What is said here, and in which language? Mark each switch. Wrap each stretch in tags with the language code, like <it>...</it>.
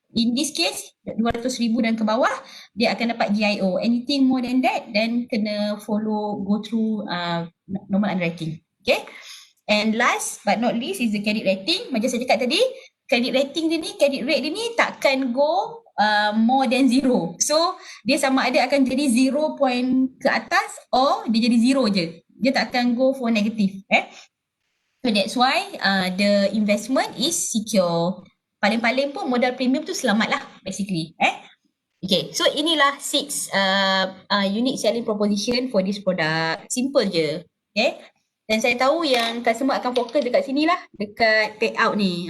<en>In this case</en> <ms>200,000 dan ke bawah dia akan dapat GIO.</ms> <en>Anything more than that then kena go through normal underwriting. Okay. And last but not least is the credit rating.</en> <ms>Macam saya cakap tadi, credit rate dia ni takkan</ms> <en>go more than 0.</en> <ms>So dia sama ada akan jadi 0 point ke atas or dia jadi 0 je. Dia tak akan</ms> <en>go for negative. So that's why the investment is secure.</en> <ms>Paling-paling pun modal premium tu selamat lah</ms> <en>basically. Okay, so inilah 6 unique selling proposition for this product. Simple je. Okay.</en> <ms>Dan saya tahu yang customer akan fokus dekat sini lah, dekat payout ni.</ms>